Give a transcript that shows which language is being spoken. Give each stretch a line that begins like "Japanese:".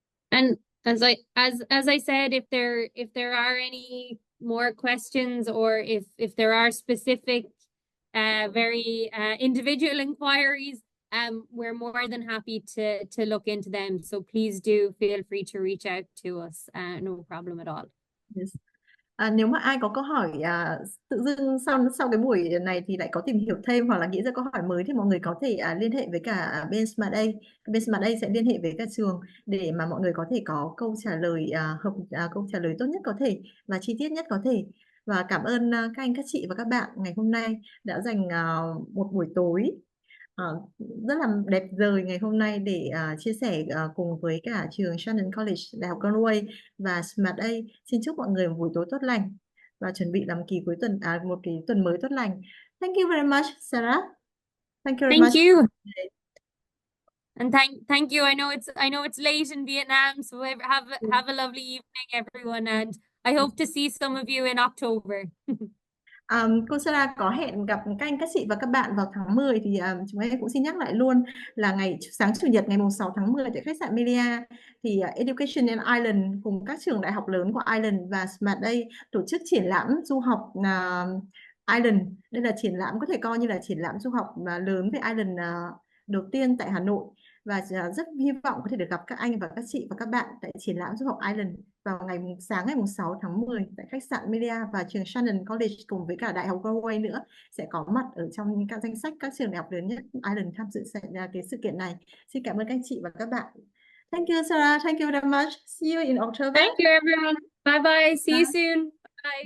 English: And as I said, if there are any more questions, or if there are specific very individual inquiries, we're more than happy to look into them. So please do feel free to reach out to us. No problem at all. yes.
Vietnamese: Nếu mà ai có câu hỏi tự dưng sau cái buổi này thì lại có tìm hiểu thêm hoặc là nghĩ ra câu hỏi mới, thì mọi người có thể liên hệ với cả bên SmartA. Bên SmartA sẽ liên hệ với cả trường để mà mọi người có thể có câu trả lời câu trả lời tốt nhất có thể và chi tiết nhất có thể. Và cảm ơn các anh, các chị và các bạn ngày hôm nay đã dành một buổi tối rất là đẹp trời ngày hôm nay để chia sẻ cùng với cả trường Shannon College, Đại học Galway và SmartA. Xin chúc mọi người một buổi tối tốt lành và chuẩn bị làm kỳ cuối tuần một kỳ tuần mới tốt lành.
English: Thank you very much, Sarah. Thank you very Thank much. you. And thank you. I know it's late in Vietnam, so have a lovely evening, everyone, and I hope to see some of you in October.
Vietnamese: Cô Sarah có hẹn gặp các anh, các chị và các bạn vào tháng 10, thì chúng em cũng xin nhắc lại luôn là sáng Chủ nhật ngày 6 tháng 10 tại khách sạn Melia, thì Education in Ireland cùng các trường đại học lớn của Ireland và SmartA tổ chức triển lãm du học Ireland. Đây là triển lãm, có thể coi như là triển lãm du học lớn về Ireland đầu tiên tại Hà Nội, và rất hy vọng có thể được gặp các anh và các chị và các bạn tại triển lãm du học Ireland vào sáng ngày 6 tháng 10 tại khách sạn Melia, và trường Shannon College cùng với cả Đại học Galway nữa sẽ có mặt ở trong các danh sách các trường đại học lớn nhất Ireland tham dự cái sự kiện này. Xin cảm ơn các anh chị và các bạn.
English: Thank you, Sarah. Thank you very much. See you in October. Thank you, everyone. Bye bye. See you soon. Bye.